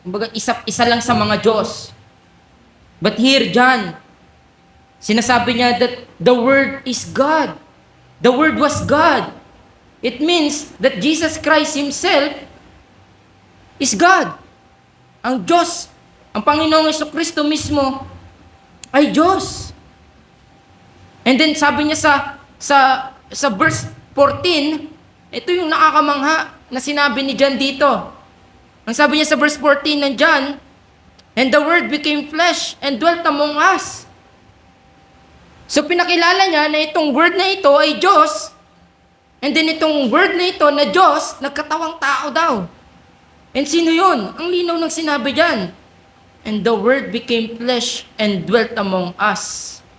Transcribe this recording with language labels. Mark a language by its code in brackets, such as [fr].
[tl] Kumbaga isa lang sa mga Diyos. [en] But here, John, [tl] sinasabi niya [en] that the Word is God. The Word was God. It means that Jesus Christ Himself is God. [tl] Ang Diyos, ang Panginoong Jesucristo mismo ay Diyos. And then sabi niya sa verse 14, ito yung nakakamangha na sinabi ni John dito. Ang sabi niya sa verse 14 ng John, [en] and the Word became flesh and dwelt among us. [tl] So pinakilala niya na itong Word na ito ay Diyos, and then itong Word na ito na Diyos, nagkatawang tao daw. And sino yun? Ang linaw ng sinabi dyan. [en] And the Word became flesh and dwelt among us.